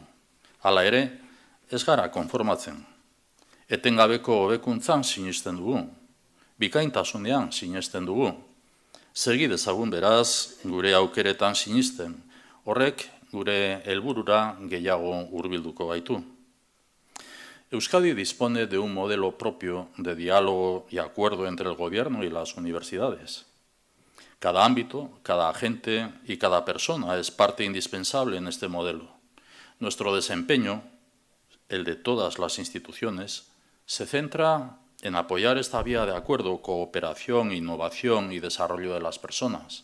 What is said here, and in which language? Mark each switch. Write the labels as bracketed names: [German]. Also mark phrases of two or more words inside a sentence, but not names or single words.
[Basque] Hala ere, ez gara konformatzen. Etengabeko hobekuntzan sinisten dugu, bikaintasunean sinisten dugu. Segi dezagun beraz gure aukeretan sinisten, horrek gure helburura gehiago hurbilduko gaitu. [Spanish] Euskadi dispone de un modelo propio de diálogo y acuerdo entre el gobierno y las universidades. Cada ámbito, cada agente y cada persona es parte indispensable en este modelo. Nuestro desempeño, el de todas las instituciones, se centra en apoyar esta vía de acuerdo, cooperación, innovación y desarrollo de las personas.